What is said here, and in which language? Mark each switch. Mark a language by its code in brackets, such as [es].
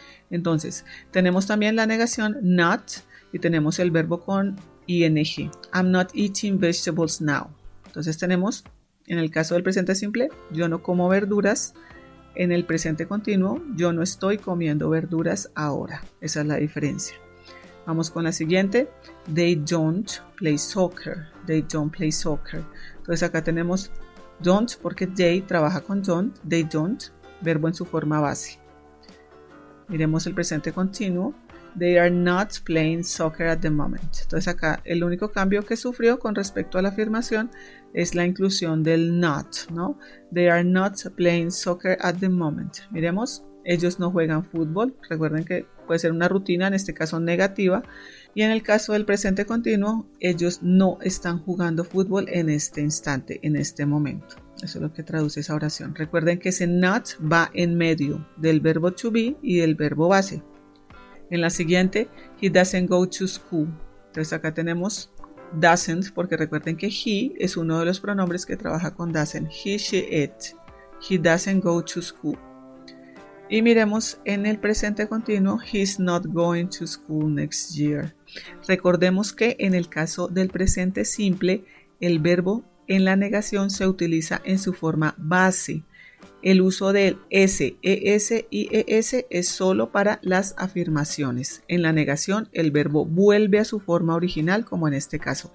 [es] Entonces, tenemos también la negación not y tenemos el verbo con ing. [en] I'm not eating vegetables now. [es] Entonces tenemos, en el caso del presente simple, yo no como verduras. En el presente continuo, yo no estoy comiendo verduras ahora. Esa es la diferencia. Vamos con la siguiente. They don't play soccer. They don't play soccer. Entonces acá tenemos don't porque they trabaja con don't. They don't, verbo en su forma base. Miremos el presente continuo. [en] They are not playing soccer at the moment. [es] Entonces acá el único cambio que sufrió con respecto a la afirmación es la inclusión del not, ¿no? [en] They are not playing soccer at the moment. [es] Miremos, ellos no juegan fútbol. Recuerden que puede ser una rutina, en este caso negativa. Y en el caso del presente continuo, ellos no están jugando fútbol en este instante, en este momento. Eso es lo que traduce esa oración. Recuerden que ese not va en medio del verbo to be y del verbo base. En la siguiente, he doesn't go to school. Entonces acá tenemos doesn't, porque recuerden que he es uno de los pronombres que trabaja con doesn't. [en] He, she, it. He doesn't go to school. [es] Y miremos en el presente continuo, he's not going to school next year. Recordemos que en el caso del presente simple, el verbo en la negación se utiliza en su forma base. El uso del s, es y es es solo para las afirmaciones. En la negación, el verbo vuelve a su forma original, como en este caso.